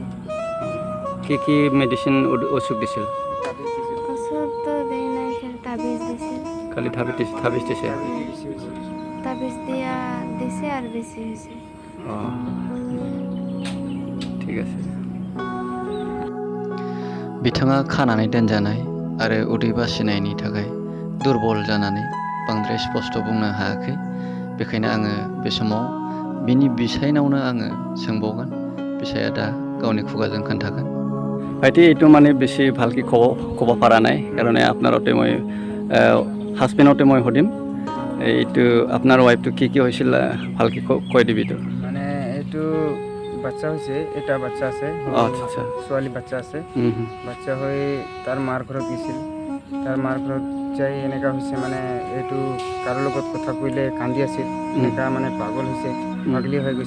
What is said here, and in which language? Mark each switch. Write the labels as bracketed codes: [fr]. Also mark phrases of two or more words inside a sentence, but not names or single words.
[as] কি মেডিচিন ওষুধ দিছিল ওষুধটো দেই নাই তাবিজ দিছিল খালি তাবিজ দিছে তাবিজ দিয়া দিছে আৰু বেছি হৈছে ঠিক আছে [brx] बिथाङा खानानै दोनजानाय आरो उदै बासिनायनि थाखाय दुरबल जानानै बांद्राय स्पष्ट बुंनो हायाखै। बेखायनो आङो बे समाव बिनि बिसायनावनो आङो सोंबावगोन। बिसाया दा गावनि खुगाजों खोन्थागोन। [as] ভাইটি এইটো মানে বেছি ভালকৈ ক'ব পৰা নাই কাৰণে আপোনাৰতে মই হাজবেণ্ডতে মই সুধিম এইটো আপোনাৰ ৱাইফটো কি হৈছিল ভালকৈ কৈ দিবিতো মানে এইটো বাচ্চা হৈছে এটা বাচ্চা আছে আচ্ছা ছোৱালী বাচ্চা আছে বাচ্চা হৈ তাৰ মাৰ ঘৰত গৈছিল তাৰ মাৰ ঘৰত যাই এনেকুৱা হৈছে মানে এইটো কাৰো লগত কথা কৈলে কান্দি আছিল এনেকুৱা মানে পাগল হৈছে পাগলি হৈ গৈছে